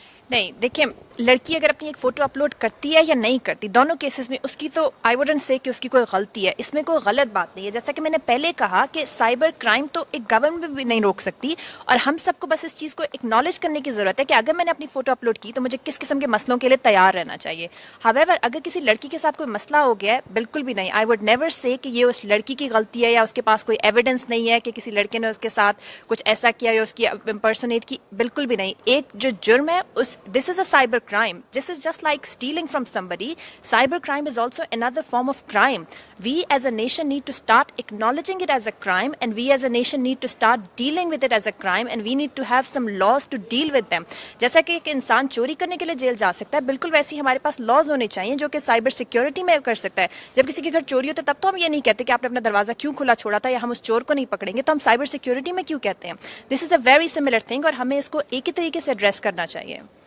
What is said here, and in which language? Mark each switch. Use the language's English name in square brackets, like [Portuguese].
[Urdu] نہیں، دیکھیں لڑکی اگر اپنی ایک فوٹو اپلوڈ کرتی ہے یا نہیں کرتی، دونوں کیسز میں اس کی تو [English] I wouldn't say [Urdu] کہ اس کی کوئی غلطی ہے، اس میں کوئی غلط بات نہیں ہے۔ جیسا کہ میں نے پہلے کہا کہ سائبر کرائم تو ایک گورنمنٹ بھی نہیں روک سکتی، اور ہم سب کو بس اس چیز کو اکنالج کرنے کی ضرورت ہے کہ اگر میں نے اپنی فوٹو اپلوڈ کی تو مجھے کس قسم کے مسئلوں کے لیے تیار رہنا چاہیے۔ ہاویور اگر کسی لڑکی کے ساتھ کوئی مسئلہ ہو گیا ہے، بالکل بھی نہیں، [English] I would never say [Urdu] کہ یہ اس لڑکی کی غلطی ہے یا اس کے پاس کوئی ایویڈنس نہیں ہے کہ کسی لڑکے نے اس کے ساتھ کچھ ایسا کیا یا اس کی امپرسونیٹ کی، بالکل بھی نہیں۔ ایک جو جرم ہے [English] This is a cyber crime. This is just like stealing from somebody. Cyber crime is also another form of crime. We as a nation need to start acknowledging it as a crime, and we as a nation need to start dealing with it as a crime, and we need to have some laws to deal with them. [Urdu] جیسا کہ ایک انسان چوری کرنے کے لیے jail جا سکتا ہے، بالکل ویسے ہی ہمارے پاس لاز ہونے چاہیے جو کہ سائبر سیکیورٹی میں کر سکتا ہے۔ جب کسی کے گھر چوری ہوتے تب تو ہم یہ نہیں کہتے کہ آپ نے اپنا دروازہ کیوں کھلا چھوڑا تھا یا ہم اس چور کو نہیں پکڑیں گے، تو ہم سائبر سیکیورٹی میں کیوں کہتے ہیں؟ [English] this is a very similar thing, [Urdu] اور ہمیں اس کو ایک ہی طریقے سے ایڈریس کرنا چاہیے۔